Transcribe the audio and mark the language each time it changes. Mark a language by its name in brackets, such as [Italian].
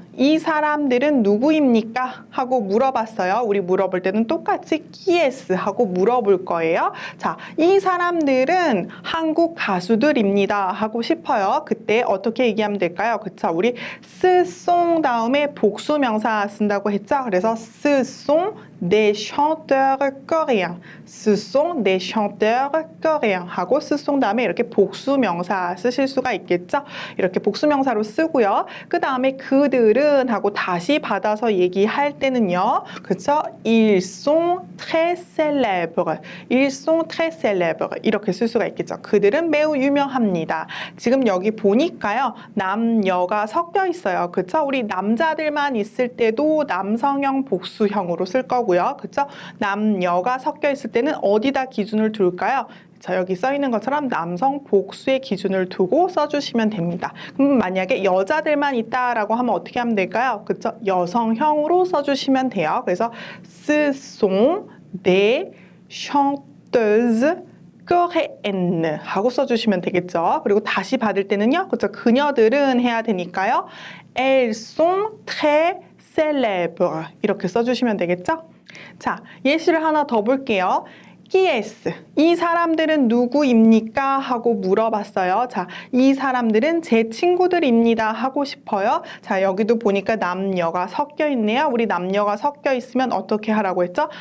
[Korean] 이 사람들은 누구입니까? 하고 물어봤어요. 우리 물어볼 때는 똑같이 [French] qui est? [Korean] 하고 물어볼 거예요. 자, 이 사람들은 한국 가수들입니다. 하고 싶어요. 그때 어떻게 얘기하면 될까요? 그쵸? 우리 [French] ce sont [Korean] 다음에 복수 명사 쓴다고 했죠? 그래서 [French] ce sont des chanteurs coréens. Ce sont des chanteurs coréens [Korean] 하고 [French] ce sont [Korean] 다음에 이렇게 복수 명사 쓰실 수가 있겠죠? 이렇게 복수 명사로 쓰고요. 그 다음에 그들은 하고 다시 받아서 얘기할 때는요. 그쵸? [French] Ils sont très célèbres. Ils sont très célèbres. [Korean] 이렇게 쓸 수가 있겠죠. 그들은 매우 유명합니다. 지금 여기 보니까요. 남녀가 섞여 있어요. 그쵸? 우리 남자들만 있을 때도 남성형 복수형으로 쓸 거고요. 그쵸? 남녀가 섞여 있을 때는 어디다 기준을 둘까요? 자, 여기 써 있는 것처럼 남성 복수의 기준을 두고 써주시면 됩니다. 그럼 만약에 여자들만 있다라고 하면 어떻게 하면 될까요? 그쵸? 여성형으로 써주시면 돼요. 그래서 [French] ce sont des chanteuses coréennes [Korean] 하고 써주시면 되겠죠. 그리고 다시 받을 때는요. 그쵸? 그녀들은 해야 되니까요. [French] elles sont très célèbres [Korean] 이렇게 써주시면 되겠죠. 자, 예시를 하나 더 볼게요. [French] qui est? [Korean] 이 사람들은 누구입니까? 하고 물어봤어요. 자, 이 사람들은 제 친구들입니다. 하고 싶어요. 자, 여기도 보니까 남녀가 섞여 있네요. 우리 남녀가 섞여 있으면 어떻게 하라고 했죠?